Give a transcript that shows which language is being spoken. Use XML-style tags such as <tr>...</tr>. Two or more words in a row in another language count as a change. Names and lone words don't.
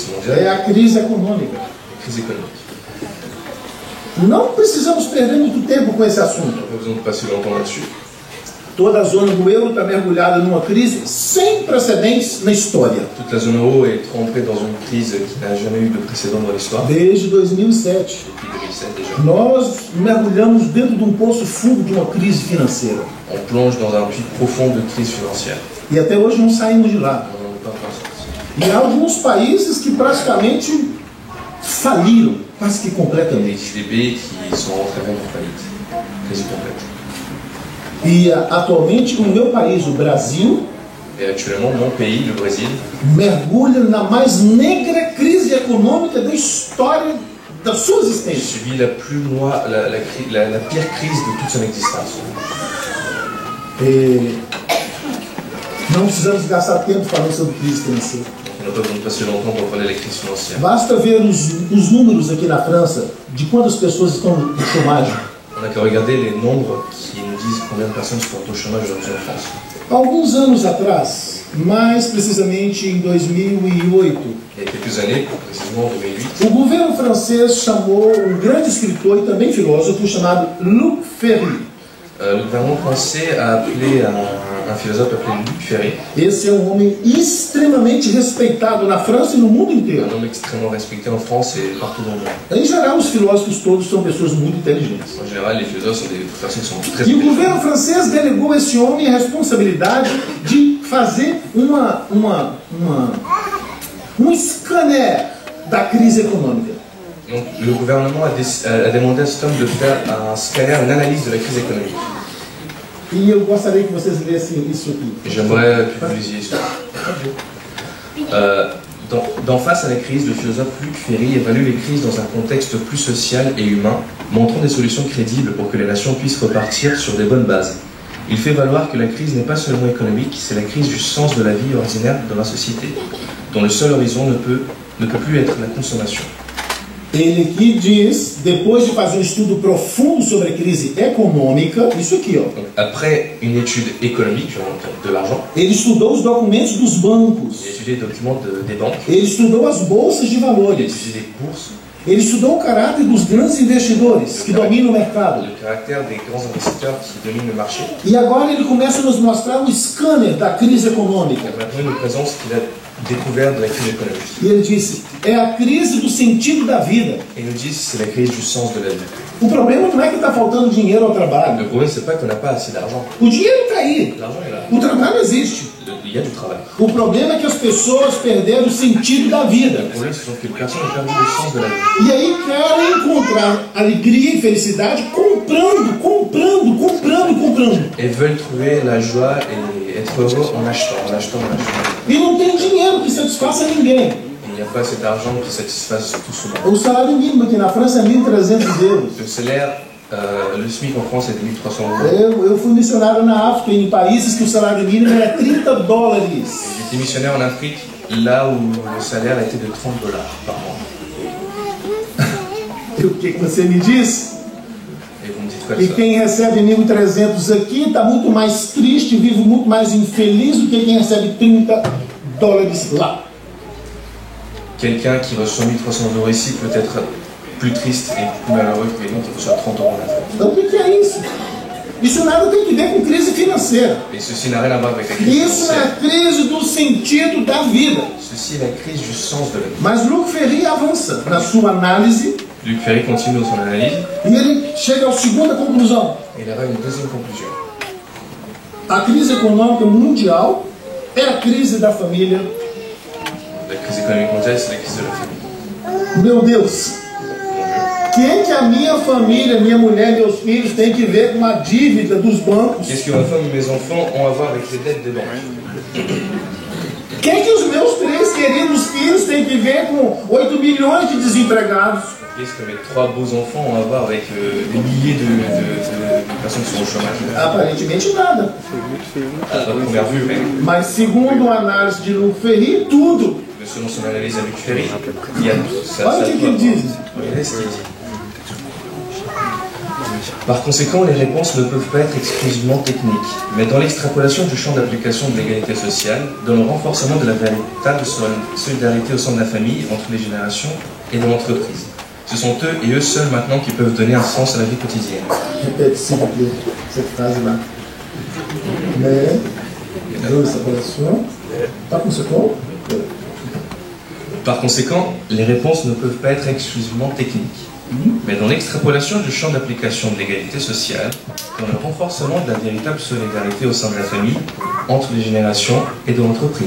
<pt>É</pt> <fr>mondiale,</fr> <pt>a crise econômica.</pt> <fr>la crise économique.</fr> <pt>Não precisamos perder muito tempo com esse assunto.</pt> <fr>On n'a pas besoin de passer longtemps là-dessus.</fr> <pt>Toda a zona do euro está mergulhada numa crise sem precedentes na história.</pt> <fr>Toute la zone euro est trempée dans une crise qui n'a jamais eu de précédent dans l'histoire,</fr> <pt>Desde 2007.</pt> <fr>depuis 2007 déjà.</fr> <pt>Nós mergulhamos dentro de um poço fundo de uma crise financeira.</pt> <fr>On plonge dans un puits profond de crise financière.</fr> <pt>E até hoje não saímos de lá.</pt> <fr>On n'en est pas encore sorti.</fr> <pt>E há alguns países que praticamente faliram, quase que</pt> <fr>Il y a</fr> <pt>completamente.</pt> <fr>des pays qui sont rentrés même en faillite, quasi complète.</fr> <pt>E atualmente o meu país, o Brasil,</pt> <fr>Et actuellement, mon pays, le Brésil,</fr> <pt>mergulha na mais negra crise econômica da história da sua existência.</pt> <fr>subit la pire crise de toute son existence.</fr> <pt>E não precisamos gastar tempo falando sobre crise financeira.</pt> <fr>Donc on n'a pas besoin de passer longtemps pour parler de la crise financière.</fr> <pt>Basta ver os números aqui na França de quantas pessoas estão no chômage.</pt> <fr>On n'a qu'à regarder les nombres qui nous disent combien de personnes sont au chômage aujourd'hui en France.</fr> <pt>Alguns anos atrás, mais precisamente em 2008,</pt> <fr>Il y a quelques années, précisément en 2008,</fr> <pt>o governo francês chamou um grande escritor e também filósofo chamado Luc Ferry.</pt> <fr>le gouvernement français a appelé un philosophe appelé Luc Ferry,</fr> <pt>Esse é um homem extremamente respeitado na França e no mundo</pt> <fr>un</fr> <pt>inteiro.</pt> <fr>homme extrêmement respecté en France et partout dans le monde.</fr> <pt>Em geral, os filósofos todos são pessoas muito inteligentes.</pt> <fr>En général, les philosophes sont des personnes qui sont très</fr> <pt>E o</pt> <fr>intelligentes.</fr> <pt>governo francês delegou a esse homem a responsabilidade de fazer um scanner da crise econômica.</pt> <fr>Donc, le gouvernement a demandé à cet homme de faire un scanner, une analyse de la crise économique.</fr> <pt>E eu gostaria que vocês lessem isso aqui.</pt> <fr>Et j'aimerais que vous lisiez ça. D'en face à la crise, le philosophe Luc Ferry évalue les crises dans un contexte plus social et humain, montrant des solutions crédibles pour que les nations puissent repartir sur des bonnes bases. Il fait valoir que la crise n'est pas seulement économique, c'est la crise du sens de la vie ordinaire dans la société, dont le seul horizon ne peut plus être la consommation.</fr> <pt>Ele aqui diz, depois de fazer um estudo profundo sobre a crise econômica, isso aqui, ó.</pt> <fr>Donc, après une étude économique, de l'argent,</fr> <pt>Ele estudou os documentos dos bancos.</pt> <fr>il a étudié les documents des banques,</fr> <pt>Ele estudou as bolsas de</pt> <fr>il a</fr> <pt>valores.</pt> <fr>étudié les bourses,</fr> <pt>Ele estudou o caráter dos grandes investidores que dominam o mercado.</pt> <fr>le caractère des grands investisseurs qui dominent le marché.</fr> <pt>E agora ele começa a nos mostrar o scanner da crise econômica.</pt> <fr>Et maintenant, il nous présente ce qu'il a découvert de la crise économique.</fr> <pt>E ele disse, é a crise do sentido da vida.</pt> <fr>Et il nous dit que c'est la crise du sens de la vie.</fr> <pt>O problema não é que está faltando dinheiro ao trabalho.</pt> <fr>Le problème, c'est pas qu'on n'a pas assez d'argent.</fr> <pt>O dinheiro está aí.</pt> <fr>L'argent est là.</fr> <pt>O trabalho existe.</pt> <fr>Il y a du travail.</fr> <pt>O problema é que as pessoas perderam o sentido da vida.</pt> <fr>Le problème, c'est que les personnes ont perdu le sens de la vie.</fr> <pt>E aí querem encontrar alegria e felicidade comprando.</pt> <fr>Elles veulent trouver la joie et être heureux en achetant.</fr> <pt>E não tem dinheiro que satisfaça ninguém.</pt> <fr>Il n'y a pas cet argent qui satisfasse tout cela.</fr> <pt>O salário mínimo aqui na França é 1.300 euros.</pt> <fr>Le salaire, le SMIC en France est de 1 300 €.</fr> <pt>Eu fui missionário na África, em países que o salário mínimo era $30.</pt> <fr>J'étais missionnaire en Afrique, là où le salaire était de $30 par mois.</fr> <pt>E o que você me diz?</pt> <fr>Et vous me dites quoi</fr> <pt>E</pt> <fr>de ça?</fr> <pt>quem recebe 1.300 aqui está muito mais triste, vive muito mais infeliz do que quem recebe $30 lá.</pt> <fr>Quelqu'un qui reçoit 1 300 € ici peut être plus triste et plus malheureux que quelqu'un qui reçoit 30 € en Afrique.</fr> <pt>Então o que é isso? Isso nada tem que ver com crise financeira.</pt> <fr>Et ceci n'a rien à voir avec la crise</fr> <pt>Isso é</pt> <fr>financière.</fr> <pt>a crise do sentido da vida.</pt> <fr>Ceci est la crise du sens de la vie.</fr> <pt>Mas Luc Ferry avança na sua análise</pt> <fr>Luc Ferry continue son analyse</fr> <pt>e ele chega à segunda conclusão.</pt> <fr>et il arrive à une deuxième conclusion.</fr> <pt>A crise econômica mundial é a crise da família.</pt> <fr>La crise économique mondiale, c'est la crise de la famille.</fr> <pt>Meu Deus, quem que a minha família, minha mulher, meus filhos tem que ver com a dívida dos bancos?</pt> <fr>Qu'est-ce que ma femme et mes enfants ont à voir avec les dettes des banques?</fr> <pt>Quem que os meus 3 queridos filhos têm que ver com 8 milhões de desempregados?</pt> <fr>Qu'est-ce que mes 3 beaux enfants ont à voir avec des milliers de personnes qui sont au chômage?</fr> <pt>Aparentemente nada.</pt> <fr>À la première vue, mais</fr> <pt>Mas segundo a análise de Luc Ferry, tudo.</pt> <fr>selon son analyse à Luc Ferry, il y a ça.</fr> <pt>Olha o que ele diz.</pt> <fr>Regardez ce qu'il dit. Par conséquent, les réponses ne peuvent pas être exclusivement techniques, mais dans l'extrapolation du champ d'application de l'égalité sociale, dans le renforcement de la véritable solidarité au sein de la famille, entre les générations et de l'entreprise. Ce sont eux et eux seuls maintenant qui peuvent donner un sens à la vie quotidienne.</fr> <pt>Repete sempre</pt> <fr>cette phrase-là. Mais, dans l'extrapolation, par conséquent, Par conséquent, les réponses ne peuvent pas être exclusivement techniques, mais dans l'extrapolation du champ d'application de l'égalité sociale, dans le renforcement de la véritable solidarité au sein de la famille, entre les générations et de l'entreprise.</fr>